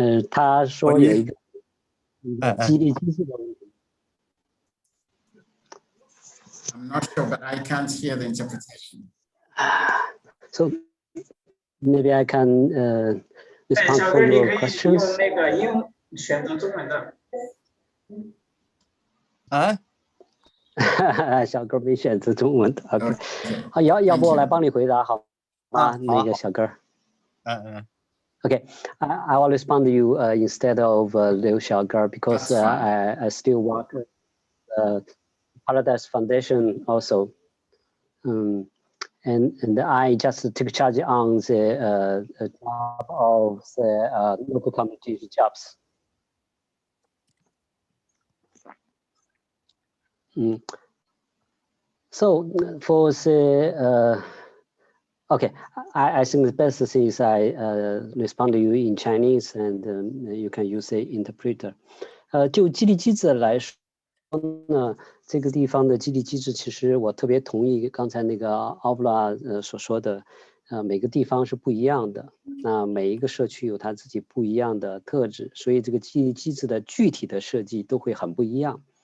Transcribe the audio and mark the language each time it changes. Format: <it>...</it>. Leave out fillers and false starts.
<zh>他说有一个激励机制的问题。</zh> <en>I'm not sure, but I can't hear the interpretation. So maybe I can respond for your questions.</en> <zh>选择中文的。小哥没选择中文的 ，OK， 好，要不我来帮你回答好吗？那个小哥。</zh> <en>Okay, I will respond to you instead of Liu Xiaoge because I still work Paradise Foundation also, and I just took charge on the job of the local community jobs. So for the okay, I think the best thing is I respond to you in Chinese, and you can use the interpreter.</en> <zh>就激励机制来说呢，这个地方的激励机制，其实我特别同意刚才那个奥布拉所说的，每个地方是不一样的，那每一个社区有它自己不一样的特质，所以这个激励机制的具体的设计都会很不一样。</zh>